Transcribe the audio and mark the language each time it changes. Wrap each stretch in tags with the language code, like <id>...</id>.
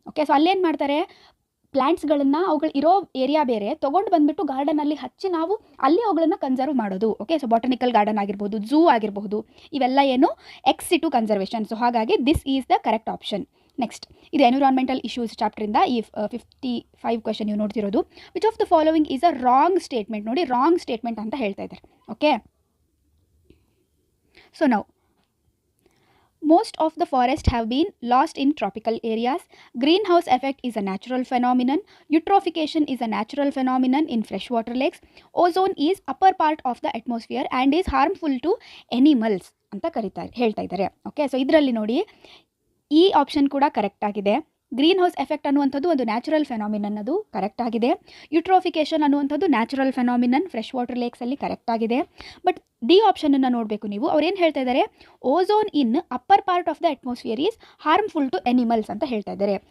<kn>Okay, so ಅಲ್ಲೇನು ಮಾಡ್ತಾರೆ, ಪ್ಲ್ಯಾಂಟ್ಸ್ಗಳನ್ನು ಅವುಗಳು ಇರೋ ಏರಿಯಾ ಬೇರೆ ತೊಗೊಂಡು ಬಂದುಬಿಟ್ಟು ಗಾರ್ಡನಲ್ಲಿ ಹಚ್ಚಿ ನಾವು ಅಲ್ಲಿ ಅವುಗಳನ್ನು ಕನ್ಸರ್ವ್ ಮಾಡೋದು. ಓಕೆ, ಸೊ ಬಾಟನಿಕಲ್ ಗಾರ್ಡನ್ ಆಗಿರ್ಬೋದು, ಝೂ ಆಗಿರಬಹುದು, ಇವೆಲ್ಲ ಏನು ಎಕ್ಸ್ ಸಿಟು ಕನ್ಸರ್ವೇಷನ್. ಸೊ ಹಾಗಾಗಿ</kn> <en>This is the correct option.</en> <kn>Next, ಇದು ಎನ್ವಿರಾನ್ಮೆಂಟಲ್ ಇಶ್ಯೂಸ್ ಚಾಪ್ಟರಿಂದ ಈ 55 ಕ್ವೆಶನ್ ನೀವು ನೋಡ್ತಿರೋದು.</kn> <en>Which of the following is a wrong statement. ನೋಡಿ, wrong statement</en> <kn>ಅಂತ ಹೇಳ್ತಾ ಇದ್ದಾರೆ.</kn> <en>Okay, so ನಾವು most of the forest have been lost in tropical areas. Greenhouse effect is a natural phenomenon. Eutrophication is a natural phenomenon in freshwater lakes. Ozone is upper part of the atmosphere and is harmful to animals</en> <kn>ಅಂತ ಹೇಳ್ತಾ ಇದ್ದಾರೆ. Okay, so ಇದರಲ್ಲಿ ನೋಡಿ ಈ option ಕೂಡ correct ಆಗಿದೆ. Green house effect ಅನ್ನುವಂಥದ್ದು ಒಂದು ನ್ಯಾಚುರಲ್ ಫೆನಾಮಿನನ್, ಅದು ಕರೆಕ್ಟ್ ಆಗಿದೆ. ಯೂಟ್ರೋಫಿಕೇಷನ್ ಅನ್ನುವಂಥದ್ದು natural phenomenon fresh water ಲೇಕ್ಸಲ್ಲಿ correct ಆಗಿದೆ.</kn> <en>but D</en> <kn>ಆಪ್ಷನನ್ನು ನೋಡಬೇಕು ನೀವು. ಅವ್ರೇನು ಹೇಳ್ತಾ ಇದ್ದಾರೆ,</kn> <en>ozone in upper part of the atmosphere is harmful to animals</en> <kn>ಅಂತ ಹೇಳ್ತಾ ಇದ್ದಾರೆ.</kn>